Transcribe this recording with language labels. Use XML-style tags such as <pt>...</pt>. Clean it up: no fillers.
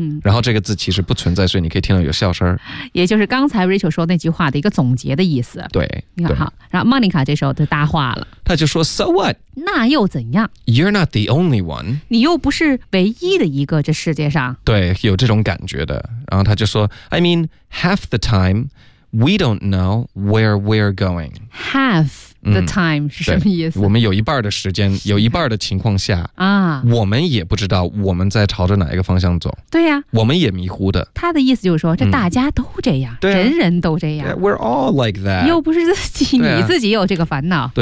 <zh>然后这个字其实不存在，所以你可以听到有笑声。也就是刚才 Rachel 说那句话的一个总结的意思。对，你好。然后 Monica 这时候就搭话了，他就说</zh> <en>So what?</en> <zh>那又怎样？</zh> <en>You're not the only one，</en> <zh>你又不是唯一的一个这世界上。对，有这种感觉的。然后他就说</zh> <en>I mean half the time we don't know where we're going。 Half the time</en> <zh>是什么意思？我们有一半的时间，有一半的情况下啊，我们也不知道我们在朝着哪一个方向走。对呀、我们也迷糊的。他的意思就是说这大家都这样、对、人人都这样。</zh> <en>We're all like that。</en> <zh>又不是自己、你自己有这个烦恼。</zh>